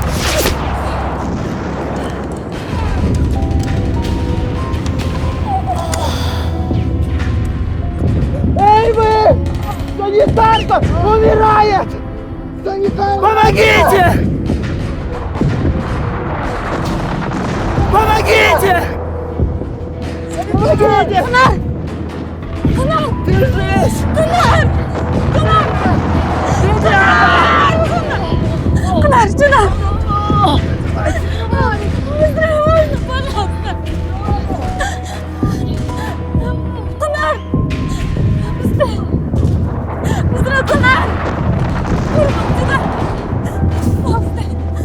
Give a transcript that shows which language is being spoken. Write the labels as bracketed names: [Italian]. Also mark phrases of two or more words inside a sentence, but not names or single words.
[Russian] Эй вы! Санитарка умирает! Санитарка! Помогите! Помогите! Помогите! Кунар! Кунар! Держись! Кунар! Кунар! Кунар, сюда! Быстрее, можно, пожалуйста! Кунар! Быстрее! Быстрее, Кунар! Сюда! Быстрее!